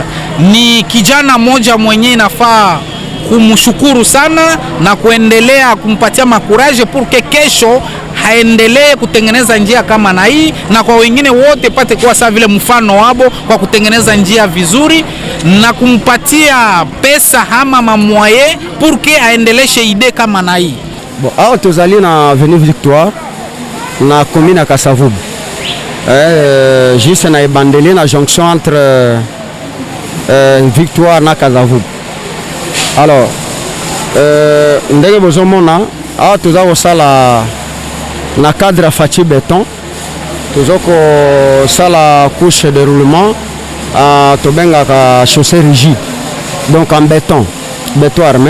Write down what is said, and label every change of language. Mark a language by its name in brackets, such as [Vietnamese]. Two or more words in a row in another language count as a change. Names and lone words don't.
[Swahili] Ni kijana mmoja mwenye inafaa kumshukuru sana na kuendelea kumpatia makuraje porque kesho haendelee kutengeneza njia kama na hii, na kwa wengine wote pate kuwa sawa vile mfano wabo kwa kutengeneza njia vizuri na kumpatia pesa ama mamwaye porque aendeleshe ide kama na hii. [Lingala] Bon, awa tozali na Avenue Victoire na commune ya Kasavubu. Juste na ebandeli na [French] jonction entre [Lingala] Victoire na Kasavubu. Alors, ndenge bozomona awa toza kosala na cadre ya Fachi Béton, toza kosala [French] couche de roulement [Lingala] tobengaka [French] chaussée rigide, donc en béton armé.